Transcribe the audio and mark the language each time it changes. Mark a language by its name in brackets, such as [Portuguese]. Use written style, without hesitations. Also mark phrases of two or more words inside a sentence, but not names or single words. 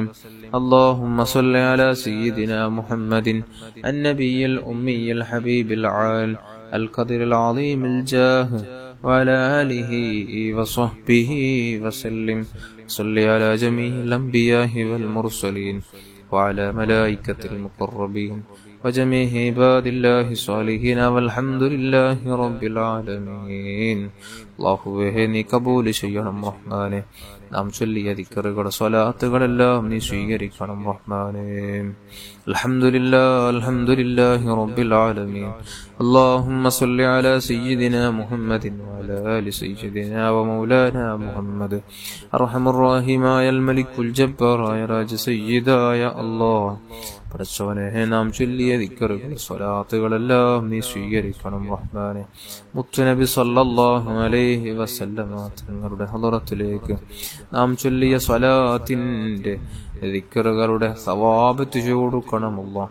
[Arabic] اللهم صل على سيدنا محمد النبي الأمي الحبيب العالي القدر العظيم الجاه وعلى آله وصحبه وسلم. صل على جميع الأنبياء والمرسلين وعلى ملائكة المقربين وجميع عباد الله الصالحين والحمد لله رب العالمين. [Malayalam] അല്ലാഹുവേ നീ കബൂൽ ചെയ്യണം റഹ്മാനെ. നാം ചൊല്ലിയ ദിക്റുകൾ സ്വലാത്തുകളെല്ലാം നീ സ്വീകരിക്കണം റഹ്മാനെ. [Arabic] الحمد لله رب العالمين. اللهم صل على سيدنا محمد وعلى آل سيدنا ومولانا محمد. أرحم الراحمين الملك الجبار يا راج سيدا يا الله. [Malayalam] പടച്ചവനെ നാം ചൊല്ലിയ ദിക്റുകൾ സ്വലാത്തുകളെല്ലാം നീ സ്വീകരിക്കണം റഹ്മാനെ. മുത്തുനബി [Arabic] صلى الله عليه وسلم [Malayalam] തങ്ങളുടെ ഹളറത്തിലേക്ക് നാം ചൊല്ലിയ സ്വലാത്തിന്റെ ദിക്റുകളുടെ സവാബ് എത്തിച്ചു കൊടുക്കണം അല്ലാഹ്.